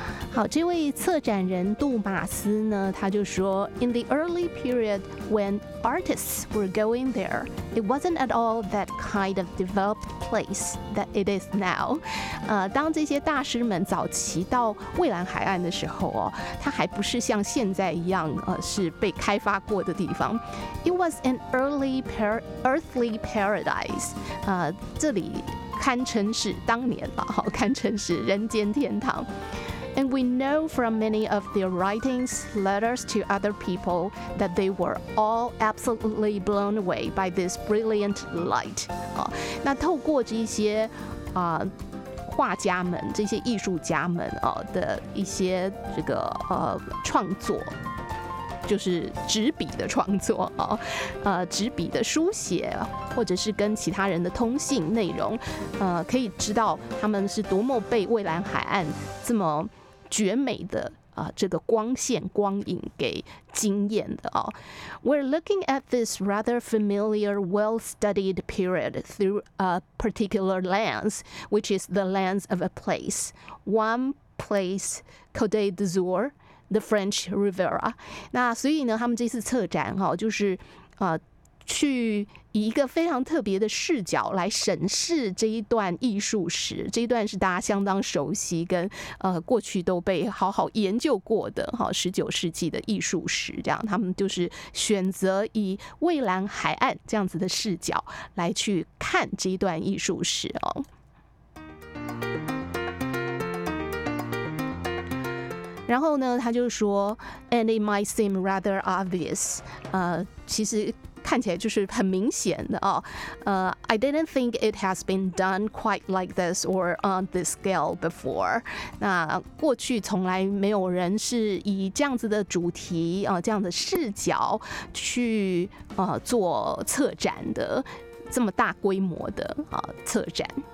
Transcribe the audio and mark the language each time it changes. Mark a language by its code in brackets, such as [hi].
[zh] 好，这位策展人杜马斯呢，他就说 [en] ，In the early period when artists were going there, it wasn't at all that kind of developed place that it is now。 [zh] 当这些大师们早期到蔚蓝海岸的时候哦，它还不是像现在一样，是被开发过的地方。 [en] It was an early earthly paradise。 [zh] 这里堪称是当年吧，好，堪称是人间天堂。 [en] And we know from many of their writings, letters to other people, that they were all absolutely blown away by this brilliant light. [zh] 那透过这些画家们、这些艺术家们的一些这个创作，就是纸笔的创作纸笔的书写，或者是跟其他人的通信内容，可以知道他们是多么被蔚蓝海岸这么。绝美的这个光线光影给惊艳的哦。 [en] We're looking at this rather familiar, well-studied period through a particular lens, which is the lens of a place. One place, Côte d'Azur, the French Riviera. [zh] 那所以呢，他们这次策展哦，就是去以一个非常特别的视角来审视这一段艺术史，这一段是大家相当熟悉跟过去都被好好研究过的十九世纪的艺术史，这样他们就是选择以蔚蓝海岸这样子的视角来去看这一段艺术史哦。然后呢，他就说 ， [en] and it might seem rather obvious， [zh] 其实。看起来就是很明显的哦， [en] I didn't think it has been done quite like this or on this scale before。 [zh] 那过去从来没有人是以这样子的主题这样的视角去做策展的，这么大规模的策展。